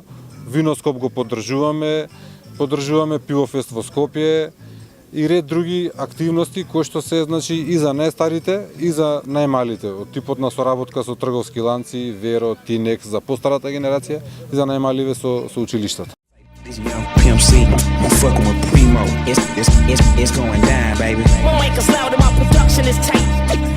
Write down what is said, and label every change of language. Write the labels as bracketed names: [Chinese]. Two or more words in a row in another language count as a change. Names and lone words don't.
[Macedonian] Виноскоп го поддржуваме Пивофест во Скопје и ред други активности кои што се значи и за најстарите и за најмалите, од типот на соработка со трговски ланци, Веро, Тинекс за постарата генерација и за најмаливе со училиштата. [English] This young Pimp C, I'm fucking with Primo. It's going down, baby. Won't make us loud and my production is tight.